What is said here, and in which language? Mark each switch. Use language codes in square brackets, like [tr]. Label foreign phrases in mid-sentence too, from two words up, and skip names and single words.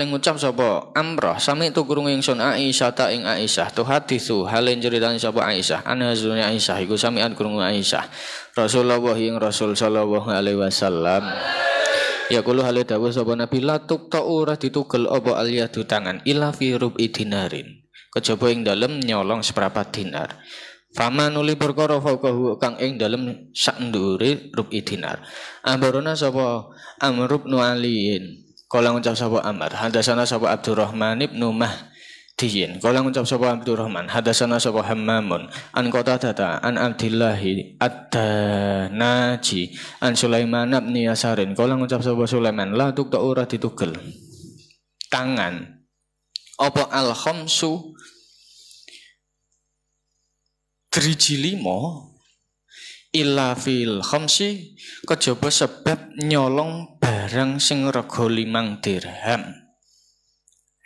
[jv] ngucap sapa Amroh sami tu krungu ingsun Aisyah ta ing Aisyah tu hadisu hale ceritane sapa Aisyah ana hazune Aisyah iku samian krungu Aisyah Rasulullah ing Rasul [ar] صلى الله عليه وسلم [jv] ya kulo hale dawuh sapa Nabi [ar] لا تقطع [jv] ora ditugel apa aliyadu tangan [ar] إلا في ربع دينار [jv] kejaba ing dalem nyolong seprapat dinar Fama nuli perkara fauqahu kang ing dalem sak ndure [ar] ربع دينار. [jv] Ambarona sapa Amr bin Aliin. Kala ngucap sapa Amr, hadasana sapa Abdurrahman bin Mahdiyin. Kala ngucap sapa Abdurrahman, hadasana sapa Hammamun. [ar] عن قتادة عن عبد الله الداناج عن سليمان بن يسار. [jv] Kala ngucap sapa Sulaiman, [ar] لا تقطع [jv] ora ditugel. Tangan apa al-khamsu driji 5 [ar] إلا في الخمس [jv] kejaba sebab nyolong barang sing rega 5 dirham.